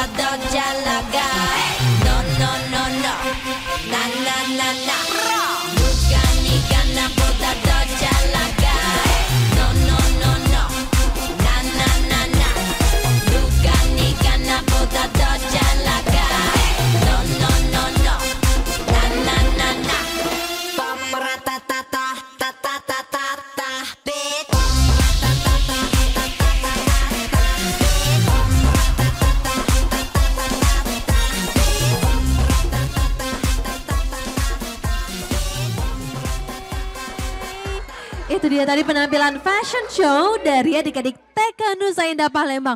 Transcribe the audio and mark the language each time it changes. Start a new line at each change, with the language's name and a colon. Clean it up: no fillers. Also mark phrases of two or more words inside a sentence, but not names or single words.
Korean: 더 잘 나가
English: No no no no
Korean: 나 나 나 나 누가 네가 나보다 더 잘 나가
English: No no no no
Korean: 나 나 나 나 누가 네가 나보다 더 잘 나가
English: No no no no
Korean: 나 나 나 나 빠빠라따따따 따따따따따 bitch
Indonesian: Itu dia tadi penampilan fashion show dari adik-adik TK Nusa Indah Palembang.